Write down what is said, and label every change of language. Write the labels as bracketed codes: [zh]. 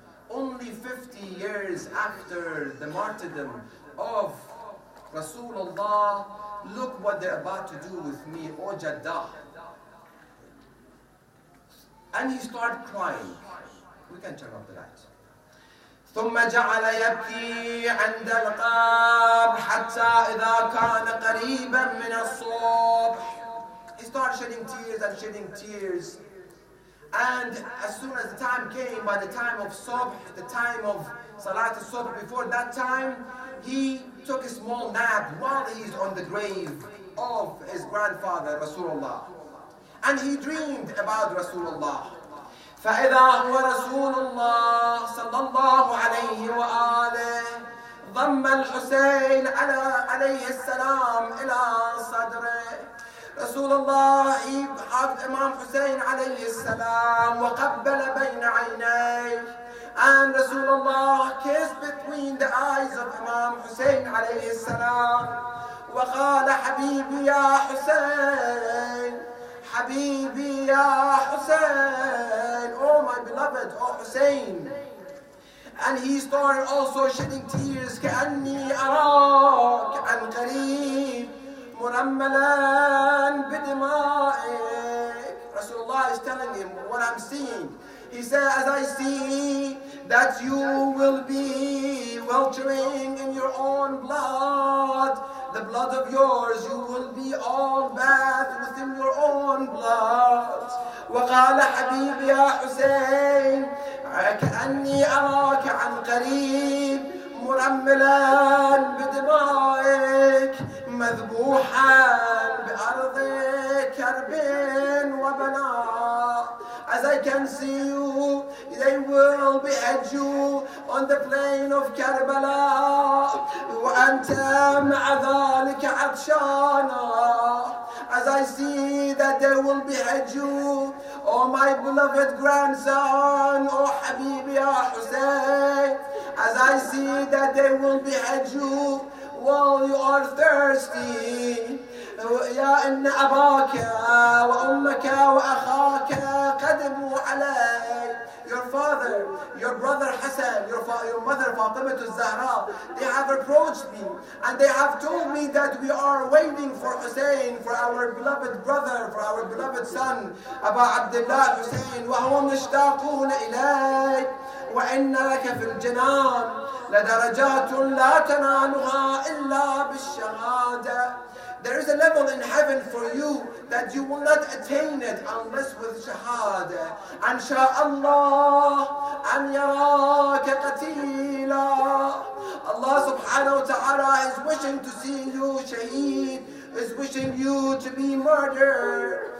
[en] Only 50 years after the martyrdom of Rasulullah, look what they're about to do with me, oh Jaddah. And he started crying. We can turn off the lights. [ar] ثم جعل يبكي عند القبر حتى إذا كان قريبا من الصبح. [en] He started shedding tears and shedding tears. And as soon as the time came, by the time of Subh, the time of Salat al-Subh, before that time, he took a small nap while he's on the grave of his grandfather, Rasulullah. And he dreamed about Rasulullah. [ar] فإذا هو رسول الله صلى الله عليه وآله ضم الحسين عليه السلام إلى صدره. [en] Rasulullah, he hugged Imam Hussein alayhi salam [ar] وقبل بين عينيه, [en] and Rasulullah kissed between the eyes of Imam Hussein alayhi salam [ar] وقال حبيبي يا حسين [en] حبيبي يا حسين, oh my beloved, oh Hussein. And he started also shedding tears. [ar] كأني أراك عن قريب مرملا بدمائك. [en] Rasulullah is telling him what I'm seeing. He said, as I see that you will be weltering in your own blood, the blood of yours, you will be all bathed within your own blood. [ar] وقال حبيبي يا حسين كأني أراك عن قريب مرملا بدمائك مذبوحا بأرض كرب وبناء. [en] As I can see you, they will behead you on the plain of Karbala. [ar] وأنت مع ذلك عطشانا. [en] As I see that they will behead you, oh my beloved grandson, oh [ar] Habibi ya Hussein. [en] As I see that they will behead you while you are thirsty. [ar] يا إن أباك وأمك وأخاك قدموا علي. [en] Your father, your brother Hassan, your mother Fatima al-Zahra, they have approached me and they have told me that we are waiting for Hussein, for our beloved brother, for our beloved son, Abu Abdullah Hussein. [ar] وهم مشتاقون إليك وإن لك في الجنان لدرجات لا تنالها إلا بالشهادة. [en] There is a level in heaven for you that you will not attain it unless with shahada. [ar] And sha'Allah an yaraka qatila. [en] Allah subhanahu wa ta'ala is wishing to see you shaheed, is wishing you to be murdered.